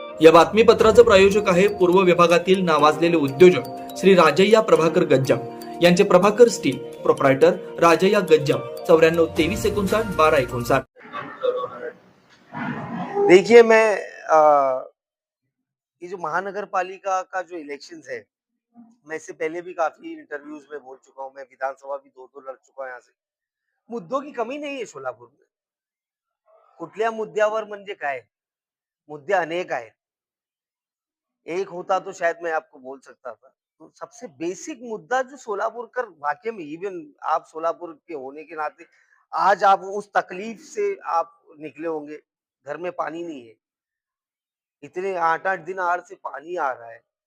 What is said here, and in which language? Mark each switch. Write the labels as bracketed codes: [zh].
[mr] या बातमीपत्राचं प्रायोजक आहे पूर्व विभागातील नावाजलेले उद्योजक श्री राजय्या प्रभाकर गज्जाम यांचे प्रभाकर स्टील प्रोप्रायटर राजय्या गज्जाम 94 59 12 59। [hi] देखिए मैं ये जो महानगर पालिका का जो इलेक्शन है, मैं इससे पहले भी काफी इंटरव्यूज में बोल चुका हूँ। मैं विधानसभा भी दो लड़ चुका हूँ यहाँ से। मुद्दों की कमी नहीं है सोलापूर में। [mr] कुठल्या मुद्द्यावर म्हणजे काय, मुद्दे अनेक आहेत। [hi] एक होता तो शायद मैं आपको बोल सकता था। तो सबसे बेसिक मुद्दा जो सोलापुरकर वाकई में, इवन आप सोलापुर के होने के नाते आज आप उस तकलीफ से आप निकले होंगे। घर में पानी नहीं है, इतने 8-8 दिन आड़ से पानी आ रहा है।